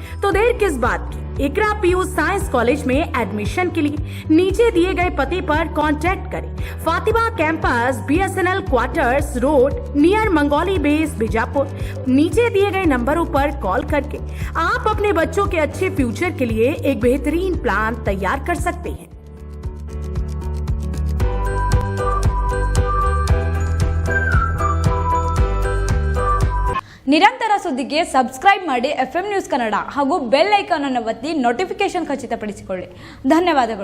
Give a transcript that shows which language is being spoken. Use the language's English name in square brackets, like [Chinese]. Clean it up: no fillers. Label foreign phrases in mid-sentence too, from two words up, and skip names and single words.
[Hindi] तो देर किस बात की, इकरा पीयू साइंस कॉलेज में एडमिशन के लिए नीचे दिए गए पते पर कांटेक्ट करें। फातिमा कैंपस, BSNL क्वार्टर्स रोड, नियर मंगोली बेस, बीजापुर। नीचे दिए गए नंबरों पर कॉल करके आप अपने बच्चों के अच्छे फ्यूचर के लिए एक बेहतरीन प्लान तैयार कर सकते हैं। [Kannada] ನಿರಂತರ ಸುದ್ದಿಗೆ ಸಬ್ಸ್ಕ್ರೈಬ್ ಮಾಡಿ FM ನ್ಯೂಸ್ ಕನ್ನಡ ಹಾಗೂ ಬೆಲ್ ಐಕಾನ್ ಅನ್ನು ಒತ್ತಿ ನೋಟಿಫಿಕೇಶನ್ ಖಚಿತಪಡಿಸಿಕೊಳ್ಳಿ. ಧನ್ಯವಾದಗಳು.